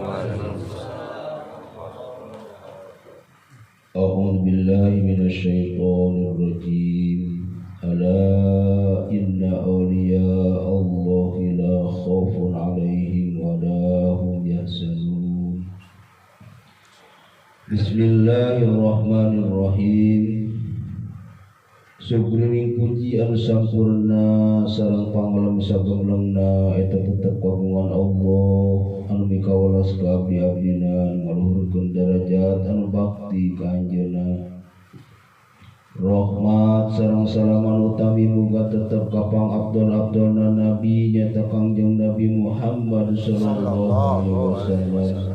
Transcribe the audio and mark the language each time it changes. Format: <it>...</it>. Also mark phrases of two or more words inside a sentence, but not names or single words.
<ar>أعوذ بالله من الشيطان الرجيم. ألا إن أولياء الله لا خوف عليهم ولا هم يحزنون. بسم الله الرحمن الرحيم.</ar> <su>Sugrining puji anu sampurna sareng pangalam sagemlengna eta tetep kagungan Allah anu mikawelas ka abdi-abdina ngaluhurkeun derajat anu bakti ka anjeunna. Rahmat sareng salam anu utami muga tetep ka pangabdol-abdolna nabi nyata Kangjeng Nabi Muhammad</su> <ar>صلى الله عليه وسلم.</ar>